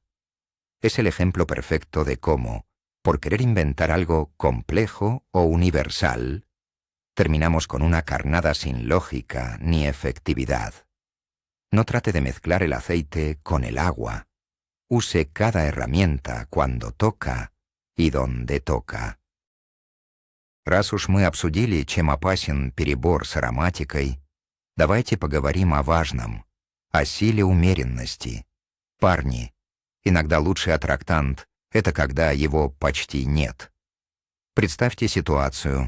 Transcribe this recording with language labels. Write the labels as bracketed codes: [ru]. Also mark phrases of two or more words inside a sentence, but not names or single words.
[es] Es el ejemplo perfecto de cómo, por querer inventar algo complejo o universal, terminamos con una carnada sin lógica ni efectividad. No trate de mezclar el aceite con el agua. Use cada herramienta cuando toca и donde toca. [ru] Раз уж мы обсудили, чем опасен перебор с ароматикой, давайте поговорим о важном, о силе умеренности. Парни, иногда лучший аттрактант — это когда его почти нет. Представьте ситуацию.